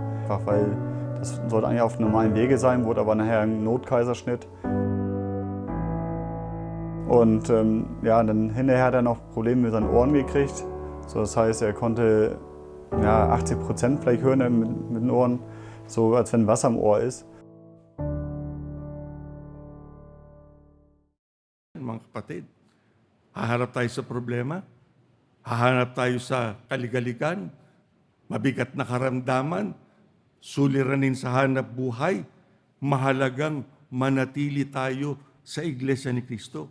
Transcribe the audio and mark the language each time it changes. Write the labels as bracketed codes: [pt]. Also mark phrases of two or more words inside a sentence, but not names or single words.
[de] Einfach weil das sollte eigentlich auf normalen Wege sein, wurde aber nachher ein Notkaiserschnitt. Und ja, dann hinterher hat er noch Probleme mit seinen Ohren gekriegt. So, das heißt, er konnte ja, 80% vielleicht hören mit den Ohren, so als wenn Wasser im Ohr ist. [tl] Mga kapatid, haharap tayo sa problema, hahanap tayo sa kaligaligan, mabigat na karamdaman, suliranin sa hanap buhay, mahalagang manatili tayo sa Iglesia ni Kristo.